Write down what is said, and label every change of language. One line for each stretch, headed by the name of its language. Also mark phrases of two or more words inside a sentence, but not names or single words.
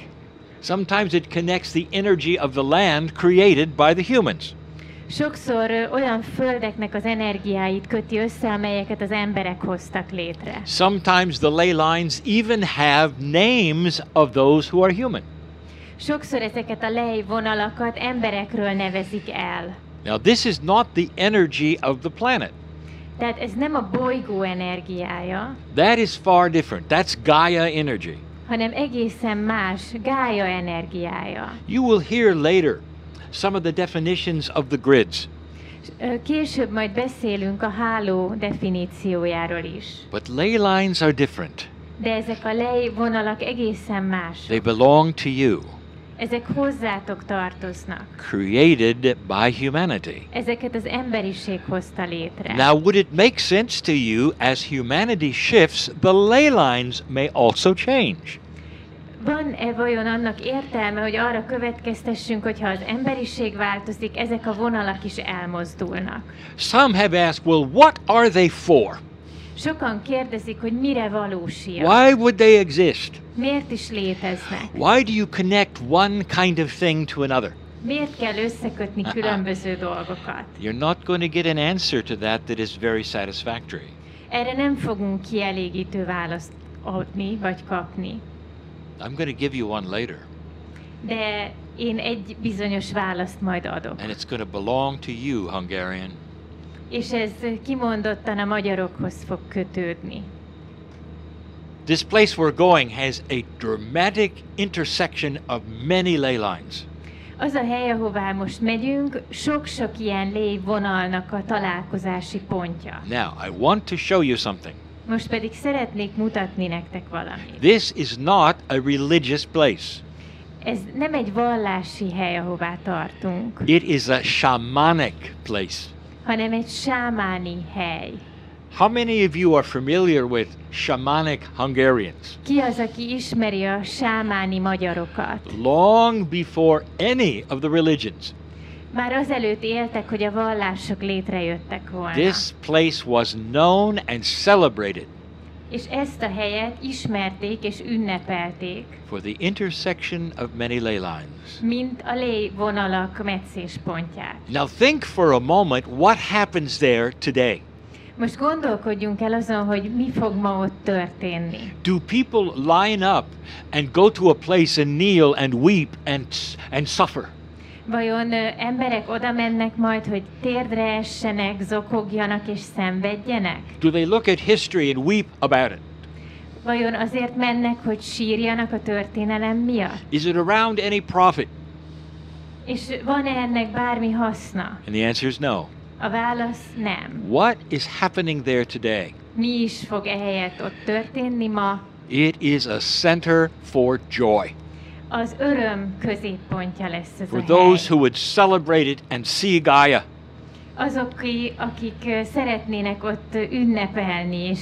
English: Sometimes it connects the energy of the land created by the humans.
Hungarian: Sokszor olyan földeknek az energiáit köti össze, amelyeket az emberek hoztak létre.
English: Sometimes the ley lines even have names of those who are human.
Hungarian: Sokszor ezeket a lejvonalakat emberekről nevezik el.
English: Now this is not the energy of the planet.
Hungarian: Tehát ez nem a bolygó energiája,
English: That is far different. That's Gaia energy.
Hungarian: hanem egészen más, Gája energiája.
English: You will hear later some of the definitions of the grids.
Hungarian: Később majd beszélünk a háló definíciójáról is.
English: But ley lines are different.
Hungarian: De ezek a lejvonalak egészen más.
English: They belong to you,
Hungarian: Ezek hozzátok tartoznak.
English: created by humanity.
Hungarian: Ezeket az emberiség hozta létre.
English: Now, would it make sense to you as humanity shifts, the ley lines may also change?
Hungarian: Van-e vajon annak értelme, hogy arra következtessünk, hogyha az emberiség változik, ezek a vonalak is elmozdulnak?
English: Some have asked, well, what are they for?
Hungarian: Sokan kérdezik, hogy mire valósiak.
English: Why would they exist?
Hungarian: Miért is léteznek?
English: Why do you connect one kind of thing to another?
Hungarian: Miért kell összekötni különböző dolgokat?
English: You're not going to get an answer to that is very satisfactory.
Hungarian: Erre nem fogunk kielégítő választ adni, vagy kapni.
English: I'm going to give you one later,
Hungarian: De én egy bizonyos választ majd adok.
English: and it's going to belong to you, Hungarian.
Hungarian: És ez kimondottan a magyarokhoz fog kötődni.
English: This place we're going has a dramatic intersection of many ley lines.
Hungarian: Az a hely, ahová most megyünk, sok-sok ilyen lévonalnak a találkozási pontja.
English: Now, I want to show you something.
Hungarian: Most pedig szeretnék mutatni nektek valamit.
English: This is not a religious place.
Hungarian: Ez nem egy vallási hely, ahová tartunk,
English: It is a shamanic place.
Hungarian: hanem egy sámáni hely.
English: How many of you are familiar with shamanic Hungarians?
Hungarian: Ki az, aki ismeri a sámáni magyarokat?
English: Long before any of the religions,
Hungarian: Már azelőtt éltek, hogy a vallások létrejöttek volna.
English: this place was known and celebrated
Hungarian: És ezt a helyet ismerték és ünnepelték,
English: for the intersection of many ley lines.
Hungarian: mint a lévonalak meccéspontját.
English: Now think for a moment what happens there today.
Hungarian: Most gondolkodjunk el azon, hogy mi fog ma ott történni.
English: Do people line up and go to a place and kneel and weep and suffer?
Hungarian: Vajon emberek oda mennek majd, hogy térdre essenek, zokogjanak és szenvedjenek?
English: Do they look at history and weep about it?
Hungarian: Vajon azért mennek, hogy sírjanak a történelem miatt?
English: Is it around any profit?
Hungarian: És van-e ennek bármi haszna?
English: And the answer is no.
Hungarian: A válasz nem.
English: What is happening there today?
Hungarian: Mi is fog ehelyett ott történni ma?
English: It is a center for joy.
Hungarian: Az öröm középpontja lesz ez
English: For
Hungarian: a
English: those
Hungarian: hely.
English: who would celebrate it and see Gaia.
Hungarian: Azok, akik szeretnének ott ünnepelni és